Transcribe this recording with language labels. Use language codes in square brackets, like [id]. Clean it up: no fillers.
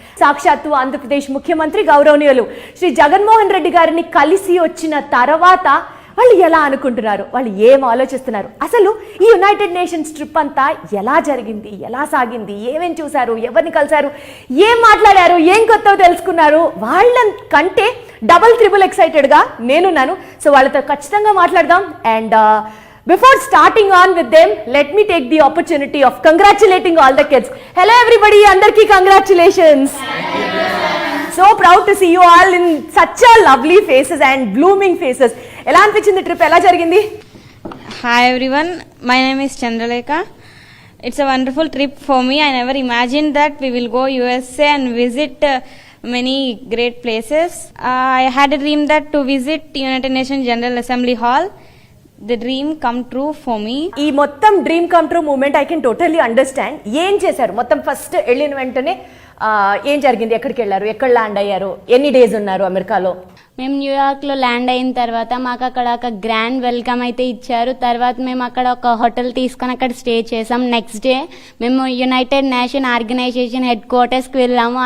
[te] సాక్షాత్తు ఆంధ్రప్రదేశ్ ముఖ్యమంత్రి గౌరవనీయులు శ్రీ జగన్మోహన్ రెడ్డి గారిని కలిసి వచ్చిన తర్వాత వాళ్ళు ఎలా అనుకుంటున్నారు, వాళ్ళు ఏం ఆలోచిస్తున్నారు, అసలు ఈ యునైటెడ్ నేషన్స్ ట్రిప్ అంతా ఎలా జరిగింది, ఎలా సాగింది, ఏమేం చూశారు, ఎవరిని కలిశారు, ఏం మాట్లాడారు, ఏం కొత్తగా తెలుసుకున్నారు, వాళ్ళ కంటే డబుల్ త్రిబుల్ ఎక్సైటెడ్గా నేనున్నాను. సో వాళ్ళతో ఖచ్చితంగా మాట్లాడదాం. [en] And before starting on with them, let me take the opportunity of congratulating all the kids. Hello everybody, [te] andarki [en] congratulations. So proud to see you all in such a lovely faces and blooming faces. [te] Ela anpichindi trip, ela jarigindi? [en] Hi everyone, my name is Chandralekha. It's a wonderful trip for me. I never imagined that we will go USA and visit many great places. I had a dream that to visit United Nations General Assembly Hall. The dream come true for me. ఈ మొత్తం dream come true moment I can totally understand. [te] ఏం చేశారు మొత్తం? First వెళ్ళిన వెంటనే ఏం జరిగింది, ఎక్కడికి వెళ్ళారు, ఎక్కడ ల్యాండ్ అయ్యారు, ఎన్ని డేస్ ఉన్నారు అమెరికాలో? మేము న్యూయార్క్లో ల్యాండ్ అయిన తర్వాత మాకు అక్కడ ఒక గ్రాండ్ వెల్కమ్ అయితే ఇచ్చారు. తర్వాత మేము అక్కడ ఒక హోటల్ తీసుకొని అక్కడ స్టే చేసాం. నెక్స్ట్ డే మేము యునైటెడ్ నేషన్ ఆర్గనైజేషన్ హెడ్ క్వార్టర్స్కి వెళ్ళాము.